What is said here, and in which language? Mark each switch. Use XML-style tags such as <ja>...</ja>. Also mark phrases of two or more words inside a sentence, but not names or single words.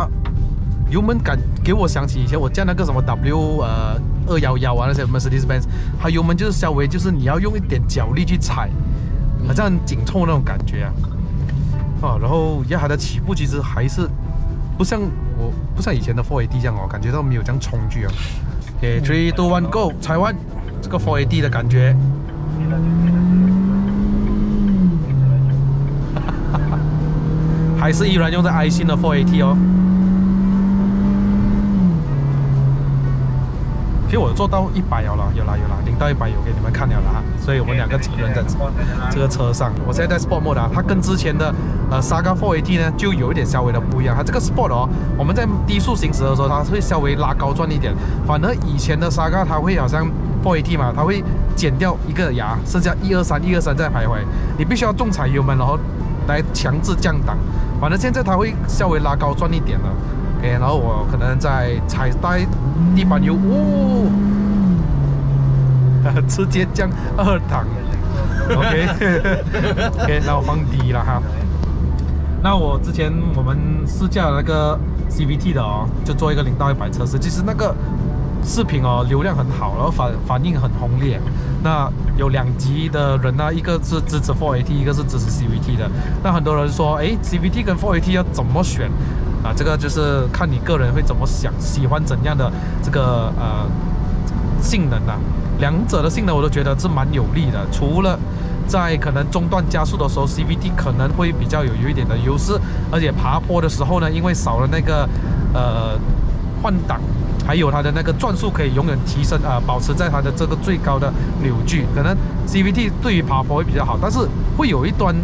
<zh>油門感給我想起以前我駕那個什麼 W211啊，那些 Mercedes-Benz， 它油門就是稍微就是你要用一點腳力去踩，好像很緊湊那種感覺啊。然後它的起步其實還是不像以前的 4AT 這樣哦，感覺到沒有這樣衝擊啊。OK， 3、2、1 Go， 踩完這個 4AT 的感覺，還是依然用在愛信的 4AT 哦。其實我做到100了，有啦，0到100有給你們看了哈，所以我們2個人在這個車上。我現在在</zh> <en>Sport Mode</en> <zh>啊，它跟之前的Saga 4AT 呢就有一點稍微的不一樣。它這個 Sport 哦，我們在低速行駛的時候，它會稍微拉高轉一點。反而以前的 Saga 它會好像 4AT 嘛，它會剪掉一個牙，剩下123在徘徊，你必須要重踩油門，然後來強制降檔。反正現在它會稍微拉高轉一點了。OK， 然後我可能在踩帶地板油，直接降2檔 ，OK， 那我放低了哈。那我之前我們試駕那個 CVT 的哦，就做一個0到100測試，其實那個視頻哦流量很好，然后反應很轟烈。那有2級的人呢，一個是支持 4AT，一個是支持 CVT 的。那很多人說，哎 ，CVT 跟 4AT 要怎麼選？啊，這個就是看你個人會怎麼想，喜歡怎樣的這個性能啊。2者的性能我都覺得是蠻有利的，除了在可能中段加速的時候 ，CVT 可能會比較有一點的優勢，而且爬坡的時候呢，因為少了那個換擋，還有它的那個轉速可以永遠提升保持在它的這個最高的扭矩，可能 CVT 對於爬坡會比較好，但是會有一端。</zh>